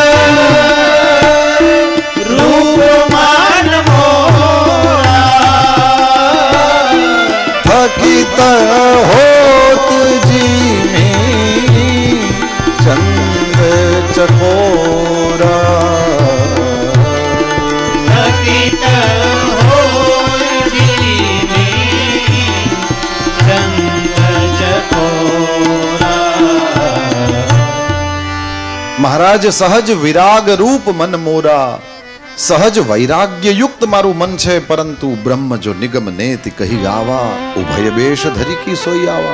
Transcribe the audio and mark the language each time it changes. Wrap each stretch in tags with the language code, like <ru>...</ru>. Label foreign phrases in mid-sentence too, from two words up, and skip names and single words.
<hi>रूप मन मोरा, थकित होत जी में चंद चकोरा,</hi> <gu>મહારાજ</gu> <hi>सहज विराग रूप मन मोरा,</hi> <gu>સહજ વૈરાગ્ય યુક્ત મારું મન છે, પરંતુ</gu> <hi>ब्रह्म जो निगम नेति कही गावा, उभय बेश धरी की सोई आवा.</hi>